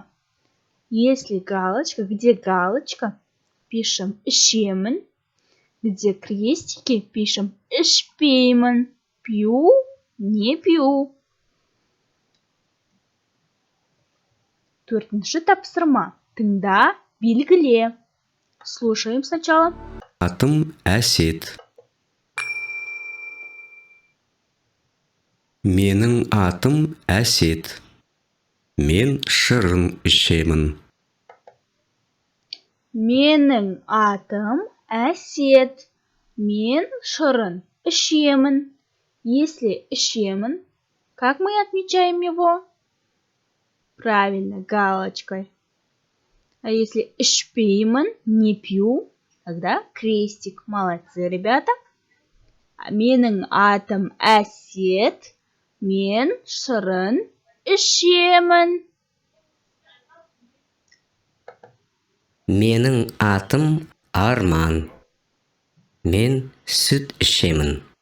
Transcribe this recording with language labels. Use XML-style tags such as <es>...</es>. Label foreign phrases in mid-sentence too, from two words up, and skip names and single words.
<ru>Если галочка, где галочка, пишем «ішемін». Где крестики, пишем «ішпеймін». Пью, не пью.</ru> <kk>Төртінші тапсырма. Тыңда, белгіле.</kk> <ru>Слушаем сначала.</ru> <kk>Атым Әсет. Менің атым Әсет. Мен шырын ішемін. Менің атым Әсет. Мен шырын ішемін. Если ішемін,</kk> <ru>как мы отмечаем его? Правильно, галочкой. А если ішпеймін, не пью, тогда крестик. Молодцы, ребята.</ru> <kk>Менің атым Әсет. Мен шырын ішемін. Менің атым Арман. Мен сүт ішемін.</kk>